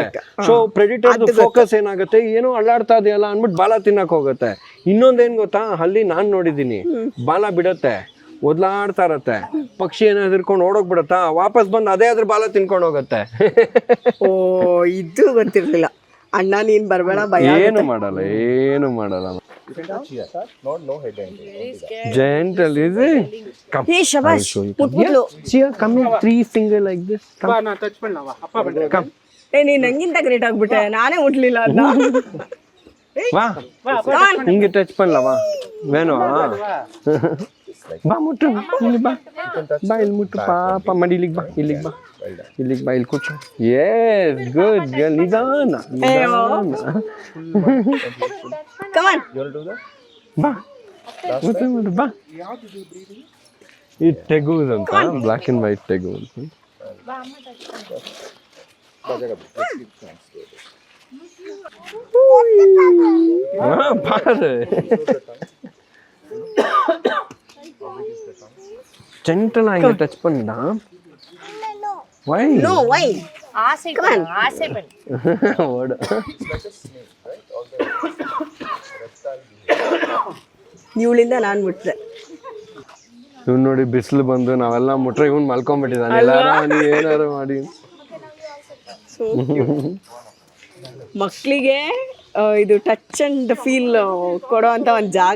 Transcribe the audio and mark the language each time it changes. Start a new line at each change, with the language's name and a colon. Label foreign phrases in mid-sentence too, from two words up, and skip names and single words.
Kannada: ಸೊ
English: predator focus
Kannada: ಏನಾಗುತ್ತೆ, ಏನೋ ಅಳ್ಳಾಡ್ತಾ ಇದೆಯಲ್ಲ ಅಂದ್ಬಿಟ್ಟು ಬಾಲ ತಿನ್ನಕ್ ಹೋಗುತ್ತೆ. ಇನ್ನೊಂದೇನ್ ಗೊತ್ತಾ, ಹಳ್ಳಿ ನಾನ್ ನೋಡಿದೀನಿ, ಬಾಲ ಬಿಡತ್ತೆ, ಒದ್ಲಾಡ್ತಾ ಇರತ್ತೆ, ಪಕ್ಷಿ ಏನೋ ಹಿಡ್ಕೊಂಡು ಓಡೋಗ್ಬಿಡತ್ತಾ, ವಾಪಸ್ ಬಂದು ಅದೇ ಅದ್ರ ಬಾಲ ತಿನ್ಕೊಂಡು ಹೋಗುತ್ತೆ. ಓ ಇದು ಗೊತ್ತಿರ್ಲಿಲ್ಲ. ಅಣ್ಣ ನೀನ್ ಬರ್ಬೇಡ, ಭಯ. ಏನು ಮಾಡಲ್ಲ.
English: Gentle, is it? Come. Hey, Shabash. Here, come here. 3 finger like this. Come. Come.
Kannada: ಏ ನೀನ್ ನಂಗಿಂತ ಗ್ರೇಟ್ ಆಗ್ಬಿಟ್ಟೆ. ನಾನೇ ಮುಟ್ಲಿಲ್ಲ ಅದನ್ನ.
Tamil: வா ஹிங்கெ டச் பண்ணலவா வேணு.
Kannada: ಬಾ ಮುಟ್ಟು, ಇಲ್ಲಿ ಬಾ, ಇಲ್ಲಿ ಮುಟ್ಟು ಪಾಪ ಮಾಡಿ, ಇಲ್ಲಿಗೆ ಬಾ, ಇಲ್ಲಿ ಕೂರ್ಚು.
English: yes, good girl. ನಿಧಾನ. come on
Kannada: ಬಾ, ಮುಟ್ಟು ಬಾ. ಈ ಟೆಗೂಸ್ ಅಂತ,
English: black and white
Kannada: ಟೆಗು ಅಂತ.
Tamil: பாரு ஜென்டலா இங்க டச் பண்ணா.
English: why no why
Tamil: ஆசை பண்ணு ஓடு.
Kannada: ಇವಳಿಂದ ನಾನು ಮುಟ್ದೆ. ಇವ್ನು ನೋಡಿ ಬಿಸಿಲು ಬಂದು ನಾವೆಲ್ಲ ಮುಟ್ರೆ ಇವ್ನು ಮಲ್ಕೊಂಡ್ಬಿಟ್ಟಿದ್ದಾನೆ. ಎಲ್ಲಾರು ಏನಾರು ಮಾಡಿ. ಮಕ್ಕಳಿಗೆ ಇದು
English: touch and feel
Kannada: ಕೊಡೋ ಅಂತ ಒಂದು ಜಾಗ.